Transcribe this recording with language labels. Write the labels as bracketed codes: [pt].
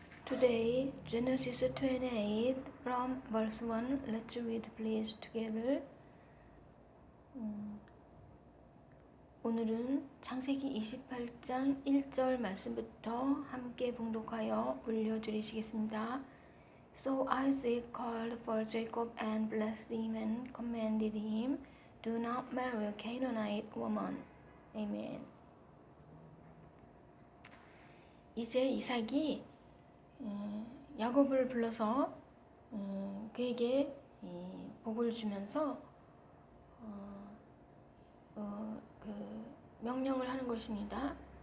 [en] Today, Genesis 28 from verse 1. Let's read please together. [ko] 오늘은 창세기 28장 1절 말씀부터 함께 봉독하여 올려드리시겠습니다. [en] So Isaac called for Jacob and blessed him and commanded him, Do not marry a Canaanite woman. Amen. [ko] 이제 이삭이 야곱을 불러서 그에게 복을 주면서 그 명령을 하는 것입니다.